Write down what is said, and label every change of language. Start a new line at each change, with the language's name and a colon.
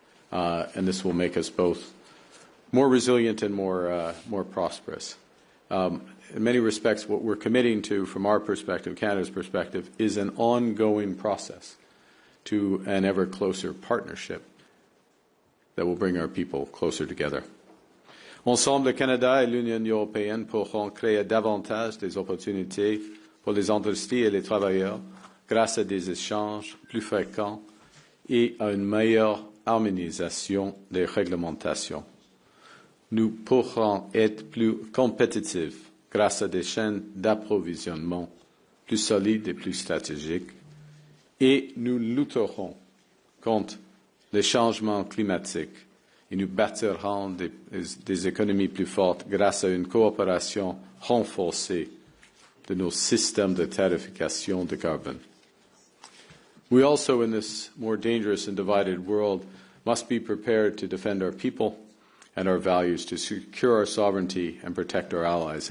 English: And this will make us both more resilient and more prosperous. In many respects, what we're committing to, from our perspective, Canada's perspective, is an ongoing process to an ever closer partnership that will bring our people closer together.
French: Ensemble, le Canada et l'Union européenne pourront créer davantage des opportunités pour les industries et les travailleurs grâce à des échanges plus fréquents et à une meilleure harmonisation des réglementations. Nous pourrons être plus compétitifs grâce à des chaînes d'approvisionnement plus solides et plus stratégiques, et nous lutterons contre les changements climatiques et nous bâtirons des économies plus fortes grâce à une coopération renforcée de nos systèmes de tarification de carbone.
English: We also, in this more dangerous and divided world, must be prepared to defend our people and our values, to secure our sovereignty and protect our allies.